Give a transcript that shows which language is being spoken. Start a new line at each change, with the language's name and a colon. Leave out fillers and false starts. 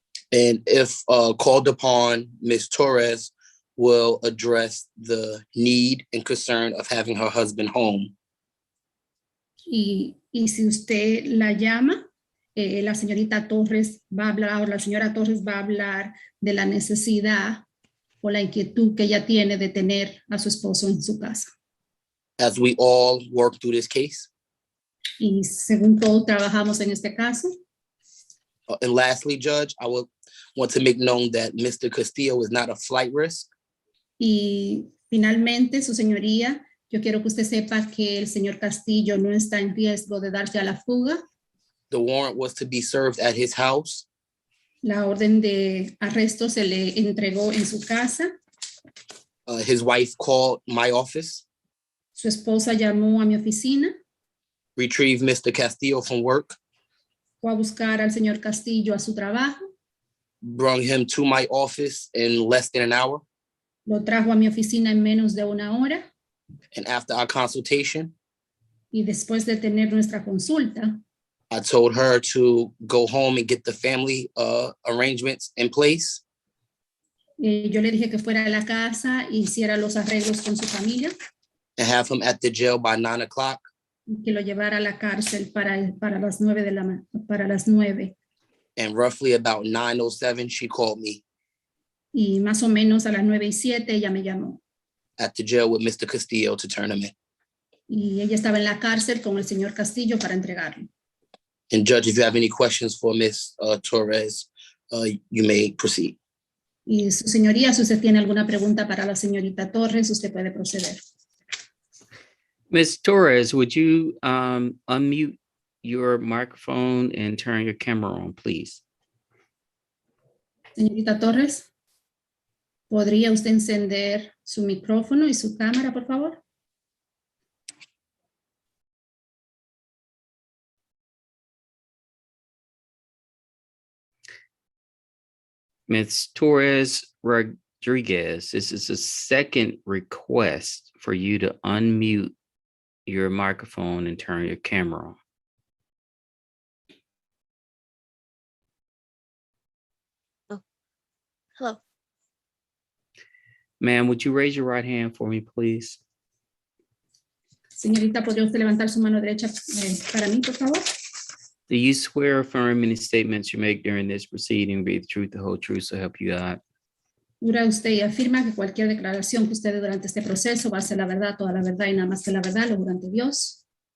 English: And if called upon, Ms. Torres will address the need and concern of having her husband home.
Spanish: Y si usted la llama, la señorita Torres va a hablar, o la señora Torres va a hablar de la necesidad o la inquietud que ella tiene de tener a su esposo en su casa.
English: As we all work through this case.
Spanish: Y según todos trabajamos en este caso.
English: And lastly, Judge, I would want to make known that Mr. Castillo is not a flight risk.
Spanish: Y finalmente, su señoría, yo quiero que usted sepa que el señor Castillo no está en riesgo de darse a la fuga.
English: The warrant was to be served at his house.
Spanish: La orden de arresto se le entregó en su casa.
English: His wife called my office.
Spanish: Su esposa llamó a mi oficina.
English: Retrieved Mr. Castillo from work.
Spanish: Fue a buscar al señor Castillo a su trabajo.
English: Brought him to my office in less than an hour.
Spanish: Lo trajo a mi oficina en menos de una hora.
English: And after our consultation,
Spanish: y después de tener nuestra consulta,
English: I told her to go home and get the family arrangements in place.
Spanish: Yo le dije que fuera a la casa e hiciera los arreglos con su familia.
English: And have him at the jail by 9 o'clock.
Spanish: Y que lo llevara a la cárcel para las 9.
English: And roughly about 9:07, she called me.
Spanish: Y más o menos a las 9:07 ella me llamó.
English: At the jail with Mr. Castillo to turn him in.
Spanish: Y ella estaba en la cárcel con el señor Castillo para entregarlo.
English: And Judge, if you have any questions for Ms. Torres, you may proceed.
Spanish: Y su señoría, si usted tiene alguna pregunta para la señorita Torres, usted puede proceder.
English: Ms. Torres, would you unmute your microphone and turn your camera on, please?
Spanish: Señorita Torres, ¿podría usted encender su micrófono y su cámara, por favor?
English: Ms. Torres Rodriguez, this is a second request for you to unmute your microphone and turn your camera on. Hello. Ma'am, would you raise your right hand for me, please?
Spanish: Señorita, ¿podría usted levantar su mano derecha para mí, por favor?
English: Do you swear or affirm any statements you make during this proceeding be the truth, the whole truth, so help you God?
Spanish: Jura usted y afirma que cualquier declaración que usted dé durante este proceso va a ser la verdad, toda la verdad y nada más que la verdad, lo jura ante Dios.